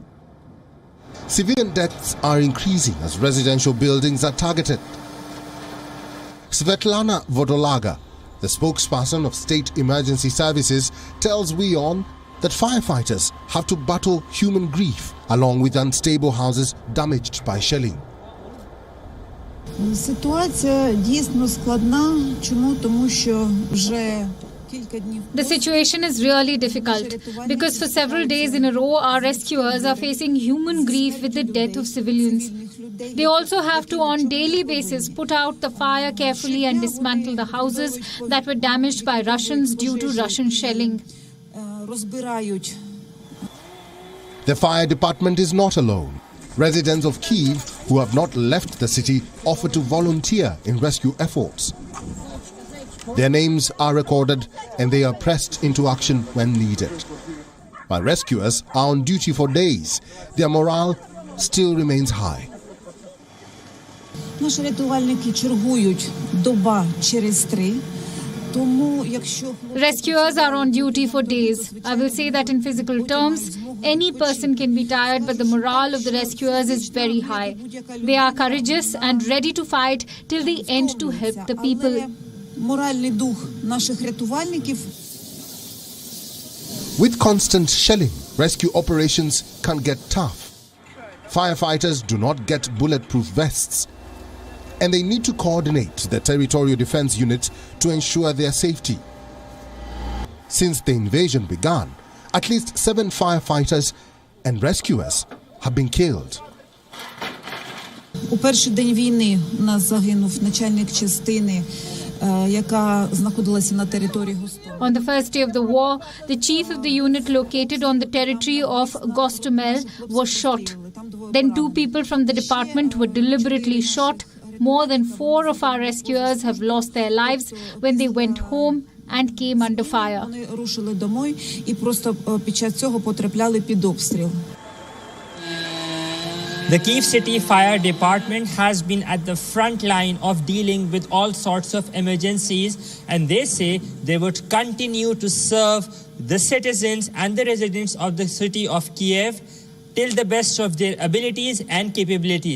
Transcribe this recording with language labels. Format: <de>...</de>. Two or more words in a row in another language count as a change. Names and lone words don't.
<en>Civilian deaths are increasing as residential buildings are targeted. Svetlana Vodolaga, the spokesperson of State Emergency Services, tells WION that firefighters have to battle human grief along with unstable houses damaged by shelling.</en> <uk>Ситуація дійсно складна. Чому? Тому що вже</uk> <en>The situation is really difficult because for several days in a row our rescuers are facing human grief with the death of civilians. They also have to on daily basis put out the fire carefully and dismantle the houses that were damaged by Russians due to Russian shelling. The fire department is not alone. Residents of Kyiv who have not left the city offer to volunteer in rescue efforts. Their names are recorded and they are pressed into action when needed. While rescuers are on duty for days, their morale still remains high.</en> <uk>Наші рятувальники чергують доба через 3.</uk> <en>Rescuers are on duty for days. I will say that in physical terms, any person can be tired, but the morale of the rescuers is very high. They are courageous and ready to fight till the end to help the people. With constant shelling, rescue operations can get tough. Firefighters do not get bulletproof vests, and they need to coordinate the territorial defense units to ensure their safety. Since the invasion began, at least 7 firefighters and rescuers have been killed.</en> <uk>У перший день війни у нас загинув начальник частини, яка знаходилася на території Гостомеля.</uk> <en>On the first day of the war, the chief of the unit located on the territory of Gostomel was shot. Then 2 people from the department were deliberately shot. More than 4 of our rescuers have lost their lives when they went home and came under fire.</en> <uk>Вони рушили домой і просто під час цього потрапляли під обстріл.</uk> <en>The Kyiv City Fire Department has been at the front line of dealing with all sorts of emergencies, and they say they would continue to serve the citizens and the residents of the city of Kiev till the best of their abilities and capabilities.</en>